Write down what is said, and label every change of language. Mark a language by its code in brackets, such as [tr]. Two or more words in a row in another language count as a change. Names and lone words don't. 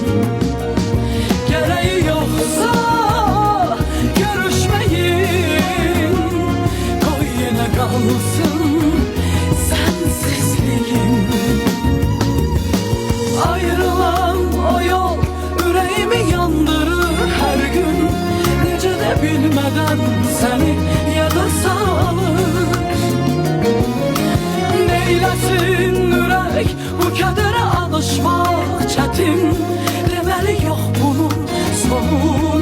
[tr] Gereği yoksa görüşmeyin, koy yine kalsın sensizliğin. Ayrılan o yol yüreğimi yandırır her gün, necə de bilmeden seni yada salır. [az] Neyləsin ürək bu kədərə alışmaq çətin, deməli yox bunun sonu.